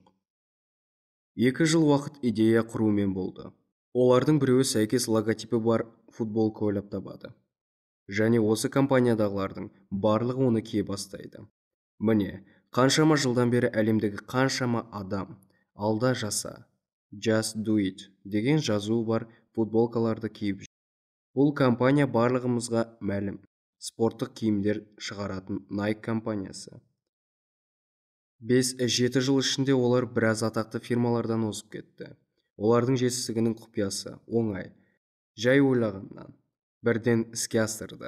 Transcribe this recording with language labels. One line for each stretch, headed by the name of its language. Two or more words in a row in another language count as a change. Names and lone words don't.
Kazakh: 2 жыл уақыт идея құрумен болды. Олардың біреуі сәйкес логотипі бар футболка ойлап табады. Және осы компаниядағылардың барлығы оны кие бастайды. Міне, қаншама жылдан бері әлемдегі қаншама адам алда жаса,
English: Just do it
Kazakh: деген жазуы бар футболкаларды киіп жүр. Бұл компания барлығымызға мәлім. Спорттық киімдер шығаратын Nike компаниясы. 5-7 жыл ішінде олар біраз атақты фирмалардан озып кетті. Олардың жетістігінің құпиясы оңай. Жай ойлағаннан бірден іске асырды.